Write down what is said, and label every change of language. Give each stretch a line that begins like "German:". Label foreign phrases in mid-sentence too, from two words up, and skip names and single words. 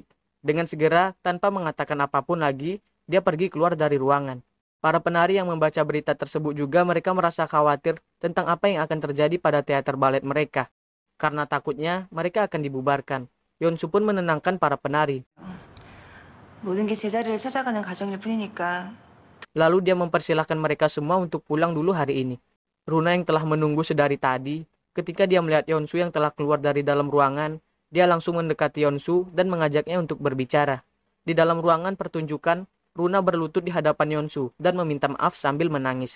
Indonesian: Dengan segera, tanpa mengatakan apapun lagi, dia pergi keluar dari ruangan. Para penari yang membaca berita tersebut juga mereka merasa khawatir tentang apa yang akan terjadi pada teater balet mereka. Karena takutnya mereka akan dibubarkan. Yeonsu pun menenangkan para penari.
Korean: 모든 게 제자리를 찾아가는 과정일 뿐이니까.
Indonesian: Lalu dia mempersilahkan mereka semua untuk pulang dulu hari ini. Runa yang telah menunggu sedari tadi, ketika dia melihat Yeonsu yang telah keluar dari dalam ruangan, dia langsung mendekati Yeonsu dan mengajaknya untuk berbicara. Di dalam ruangan pertunjukan, Runa berlutut di hadapan Yeonsu dan meminta maaf sambil menangis.